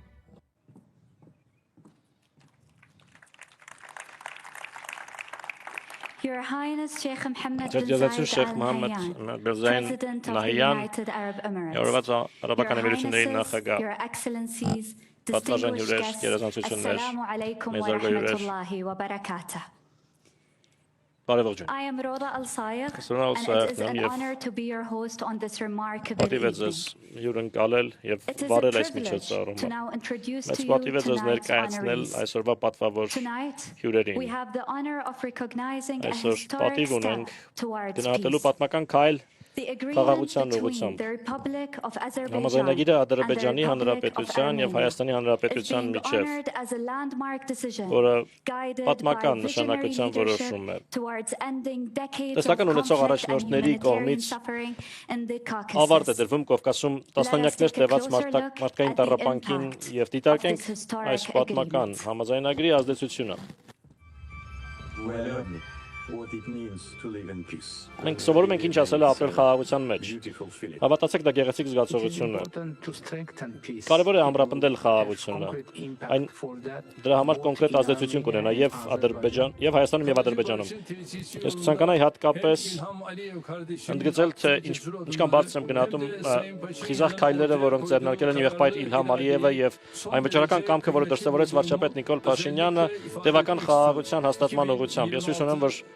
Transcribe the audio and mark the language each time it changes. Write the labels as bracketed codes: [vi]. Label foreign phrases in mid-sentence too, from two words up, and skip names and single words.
[en] Your Highness Sheikh Mohammed bin [hy] Ջերդյազացուն [en] Zayed [hy] Շեյխ [en] Al [hy] Մոհամմեդ [en] Nahyan, [hy] bin Զայդ [en] President of the [hy] Նահյան, [en] United Arab Emirates. [hy] Եվրոպա Արաբական [en] Your [hy] Էմիրությունների [en] Highnesses, [hy] նախագահ, [en] Your Excellencies, [hy] պատվարժան [en] distinguished [hy] հյուրեր, [en] guests, [hy] գերազանցություններ, [ar] السلام عليكم و [hy] մեծարգո հյուրեր, [ar] رحمة الله وبركاته. [hy] բարեւողջույն։ [en] I am Roda Al-Sayegh, [hy] Roda [en] and Al-Sayegh it is an [hy] եւ [en] honor to be your host on this remarkable [hy] Պատիվ է ձեզ [en] evening. [hy] հյուրընկալել եւ [en] It is a [hy] վարել այս [en] privilege to [hy] միջոցառումը։ [en] now introduce [hy] Մեծ [en] to you [hy] պատիվ է ձեզ [en] tonight's [hy] ներկայացնել [en] honorees. [hy] այսօրվա պատվավոր [en] Tonight, [hy] հյուրերին։ [en] we have the honor of recognizing a [hy] Այսօր [en] historic [hy] պատիվ [en] step [hy] ունենք [en] towards [hy] գնահատելու [en] peace. [hy] պատմական քայլ [en] The agreement [hy] խաղաղության [en] between [hy] ուղղությամբ։ [en] the Republic of Azerbaijan [hy] Համաձայնագիրը [en] and the [hy] Ադրբեջանի [en] Republic of [hy] Հանրապետության եւ [en] Armenia [hy] Հայաստանի [en] is [hy] Հանրապետության [en] being [hy] միջև, [en] honored as a landmark decision, [hy] որը [en] guided by [hy] պատմական [en] visionary [hy] նշանակության [en] leadership [hy] որոշում է։ [en] towards ending decades of [hy] Տեսլական ունեցող [en] conflict and [hy] առաջնորդների [en] humanitarian [hy] կողմից [en] suffering in the [hy] ավարտ է [en] Caucasus. [hy] դրվում Կովկասում տասնամյակներ տևած մարդկային տառապանքին եւ դիտարկենք այս պատմական համաձայնագրի ազդեցությունը։ [en] We learn what it means to live in peace. [hy] Մենք սովորում ենք ինչ ասել է ապրել խաղաղության մեջ։ [en] Beautiful feeling. [hy] Հավատացեք, դա գեղեցիկ զգացողություն է։ Կարևոր է ամրապնդել խաղաղությունը։ Այն դրա համար կոնկրետ ազդեցություն կունենա եւ Ադրբեջան, եւ Հայաստանում եւ Ադրբեջանում։ Ես կցանկանայի հատկապես ընդգծել, թե ինչքան բարձր եմ գնահատում խիզախ քայլերը, որոնք ձեռնարկել են եղբայր Իլհամ Ալիևը եւ այն վճռական կամքը, որը դրսեւորեց վարչապետ Նիկոլ Փաշինյանը տևական խաղաղության հաստատման ուղղությամբ։ Ես հույս ունեմ, որ